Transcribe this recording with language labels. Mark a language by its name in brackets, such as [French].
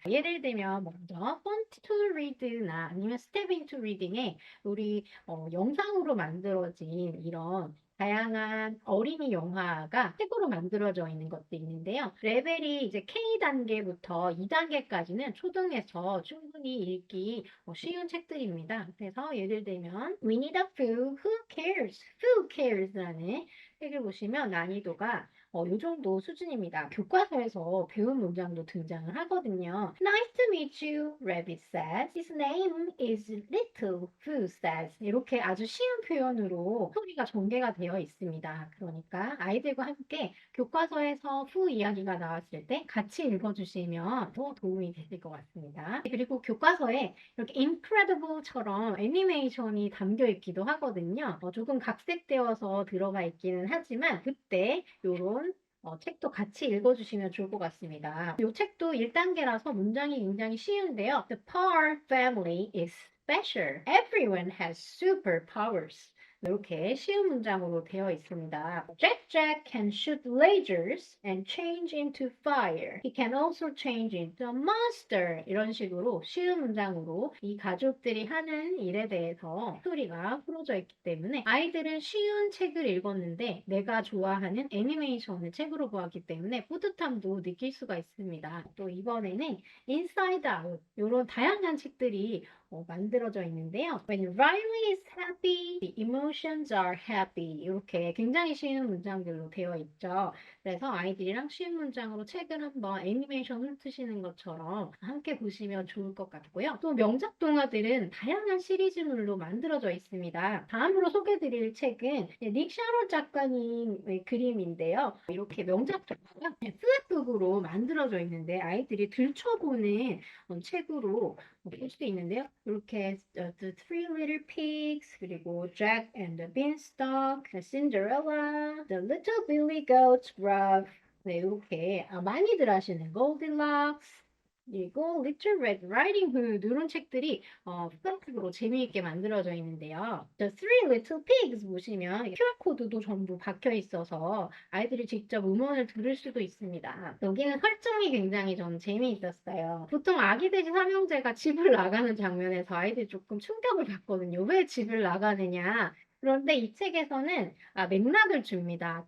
[Korean] 예를 들면 먼저 Font to Read나 아니면 Step into Reading에 우리 영상으로 만들어진 이런 다양한 어린이 영화가 책으로 만들어져 있는 것도 있는데요. 레벨이 이제 K단계부터 2단계까지는 초등에서 충분히 읽기 쉬운 책들입니다. 그래서 예를 들면 Winnie the Pooh, Who Cares? Who Cares라는 책을 보시면 난이도가 이 정도 수준입니다. 교과서에서 배운 문장도 등장을 하거든요. [English] Nice to meet you, Rabbit says. His name is Little Pooh says. [Korean] 이렇게 아주 쉬운 표현으로 스토리가 전개가 되어 있습니다. 그러니까 아이들과 함께 교과서에서 후 이야기가 나왔을 때 같이 읽어주시면 더 도움이 되실 것 같습니다. 그리고 교과서에 이렇게 Incredible처럼 애니메이션이 담겨 있기도 하거든요. 조금 각색되어서 들어가 있기는 하지만 그때 이런 책도 같이 읽어주시면 좋을 것 같습니다. 이 책도 1단계라서 문장이 굉장히 쉬운데요. [English] The Parr family is special. Everyone has superpowers. [Korean] 이렇게 쉬운 문장으로 되어 있습니다. [English] Jack can shoot lasers and change into fire. He can also change into a monster. [Korean] 이런 식으로 쉬운 문장으로 이 가족들이 하는 일에 대해서 스토리가 풀어져 있기 때문에 아이들은 쉬운 책을 읽었는데 내가 좋아하는 애니메이션을 책으로 보았기 때문에 뿌듯함도 느낄 수가 있습니다. 또 이번에는 Inside Out 이런 다양한 책들이 만들어져 있는데요. [English] When Riley is happy, the emotions are happy. [Korean] 이렇게 굉장히 쉬운 문장들로 되어 있죠. 그래서 아이들이랑 쉬운 문장으로 책을 한번 애니메이션 훑으시는 것처럼 함께 보시면 좋을 것 같고요. 또 명작 동화들은 다양한 시리즈물로 만들어져 있습니다. 다음으로 소개드릴 책은 닉 샤롯 작가님의 그림인데요. 이렇게 명작 동화가 플랫북으로 만들어져 있는데 아이들이 들춰보는 책으로 볼 수 있는데요. 이렇게 The Three Little Pigs, 그리고 Jack and the Beanstalk, Cinderella, The Little Billy Goat's Gruff, 네, 이렇게 많이들 아시는 Goldilocks, 그리고 Little Red Riding Hood 이런 책들이 플라스틱으로 재미있게 만들어져 있는데요. The Three Little Pigs 보시면 QR코드도 전부 박혀 있어서 아이들이 직접 음원을 들을 수도 있습니다. 여기는 설정이 굉장히 전 재미있었어요. 보통 아기 돼지 삼형제가 집을 나가는 장면에서 아이들이 조금 충격을 받거든요. 왜 집을 나가느냐? 그런데 이 책에서는 맥락을 줍니다.